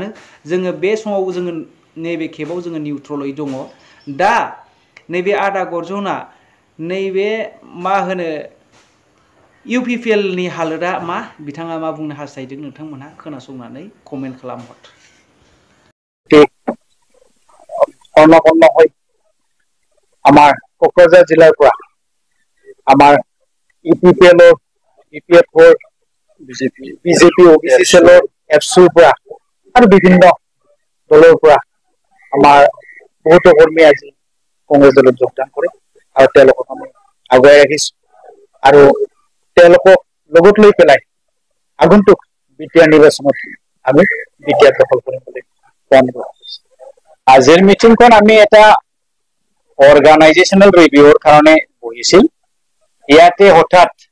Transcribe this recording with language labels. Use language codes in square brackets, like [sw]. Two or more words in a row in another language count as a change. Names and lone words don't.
[brx] जोङो बे समाव जोङो नैबे खेबाव जोङो निउट्रलै दङ। दा नैबे आदा गर्जना नैबे मा होनो इउपिपिएलनि हालोदा मा बिथाङा मा बुंनो हास्थायदों नोंथांमोनहा खोनासंनानै कमेन्ट खालामहर। [as] হয় আমাৰ কোকৰাঝাৰ জিলাৰ পৰা আমাৰ ইউপিপিএলৰ ইপিএফৰ বিজেপি OBC চেলৰ এফচুৰ পৰা আৰু বিভিন্ন দলৰ পৰা আমাৰ বহুতো কৰ্মী আজি কংগ্ৰেছ দলত যোগদান কৰে আৰু তেওঁলোকক আমি আগুৱাই ৰাখিছো আৰু তেওঁলোকক লগত লৈ পেলাই আগন্তুক বিটিআৰ নিৰ্বাচনত আমি বিটিআৰ দখল কৰিম বুলি প্লান কৰিছো আজিৰ মিটিংখন আমি এটা [en] organisational review [as] কাৰণে বহিছিল ইয়াতে হঠাৎ